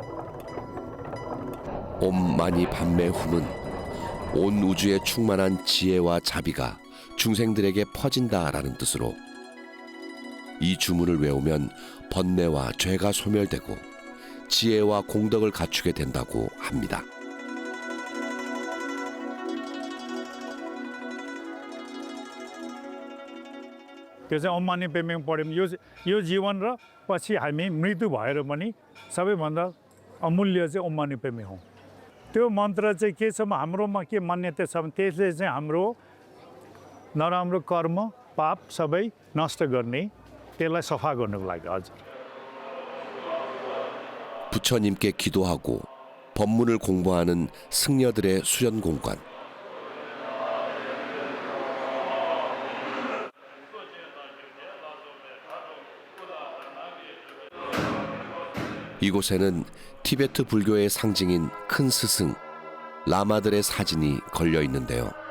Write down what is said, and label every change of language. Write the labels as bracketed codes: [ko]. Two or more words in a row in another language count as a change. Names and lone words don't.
[ko] 옴마니 밤매 훔은 온 우주에 충만한 지혜와 자비가 중생들에게 퍼진다라는 뜻으로 이 주문을 외우면 번뇌와 죄가 소멸되고 지혜와 공덕을 갖추게 된다고 합니다. [ne] त्यो चाहिँ ओम मानी पेमेङ पढ्यौँ यो जीवन र पछि हामी मृत्यु भएर पनि सबैभन्दा अमूल्य चाहिँ ओम मानी पेमेङ हो त्यो मन्त्र चाहिँ के छ हाम्रोमा के मान्यता छ भने त्यसले चाहिँ हाम्रो नराम्रो कर्म पाप सबै नष्ट गर्ने त्यसलाई सफा गर्नुको लागि हजुर [ko] 부처님께 기도하고 법문을 공부하는 승려들의 수련 공간. 이곳에는 티베트 불교의 상징인 큰 스승, 라마들의 사진이 걸려 있는데요.